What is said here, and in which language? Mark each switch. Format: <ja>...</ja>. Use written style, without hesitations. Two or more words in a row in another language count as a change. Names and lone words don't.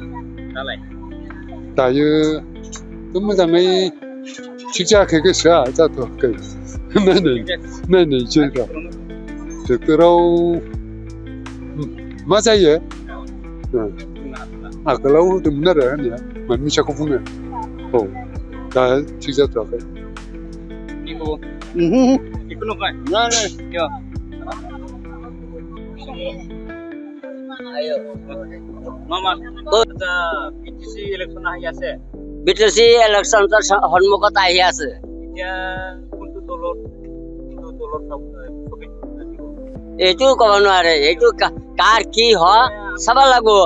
<brx>दायो मोजाङै थिग जायाखै गोसोआ जाथ'वाखै नायनायसै दा ट्रेक्टराव मा जायो आगोलाव होदोंमोन आरो होनाया माने मिसाखौ बुङो औ दा थिग जाथ'वाखै</brx> <as>বিটিচি ইলেকশ্যন সন্মুখত আহি আছে এইটো ক'ব নোৱাৰে এইটো কাৰ কি হয় চাব লাগিব</as>